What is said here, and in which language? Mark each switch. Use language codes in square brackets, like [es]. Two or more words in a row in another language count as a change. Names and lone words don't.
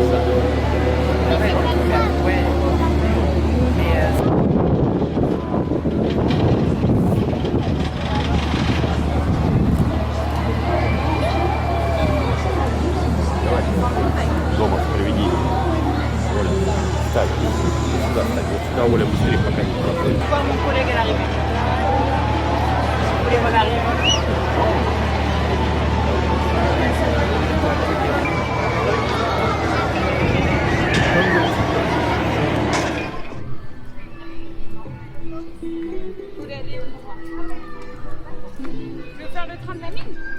[ru] Дома проведи. Оля, встань. Сюда встань. Вот сюда, Оля, быстрее, пока не проходит. [fr] Mon collègue à l'arrivée. Vous voulez regarder? Tu veux faire le train de la mine?